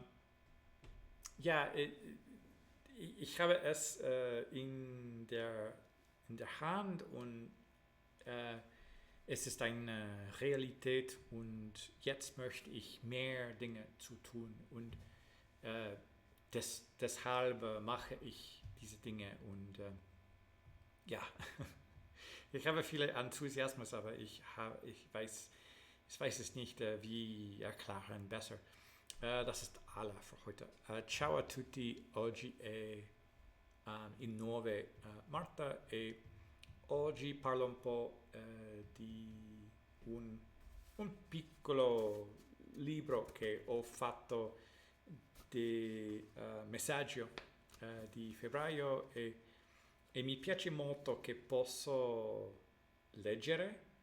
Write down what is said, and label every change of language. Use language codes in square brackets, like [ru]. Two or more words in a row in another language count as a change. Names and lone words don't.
[de] Ja, ich habe es in der Hand und es ist eine Realität und jetzt möchte ich mehr Dinge zu tun und deshalb mache ich diese Dinge und ja, ich habe viel Enthusiasmus, aber ich weiß es nicht, wie erklären besser. Das ist alle für heute. [it] Ciao a tutti, oggi è il 9 marzo e oggi parlo un po' di un piccolo libro che ho fatto di messaggio di febbraio e mi piace molto che posso leggere,